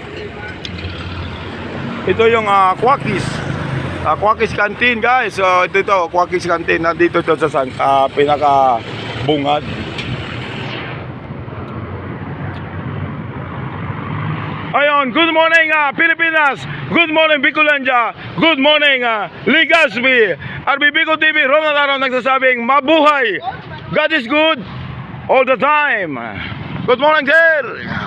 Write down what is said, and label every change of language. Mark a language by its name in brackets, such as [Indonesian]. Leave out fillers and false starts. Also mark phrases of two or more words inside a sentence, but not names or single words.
[Filipino] Ito yung Quakis. Quakis Canteen, guys. So, ito, Quakis Canteen. Nandito ito sa pinaka-bungad. Ayun, [English] good morning, Pilipinas. Good morning, Bicolandia. Good morning, Legazpi. [Filipino] RB Bicol TV, Ronald Araw nagsasabing, mabuhay. [English] God is good all the time. Good morning, sir.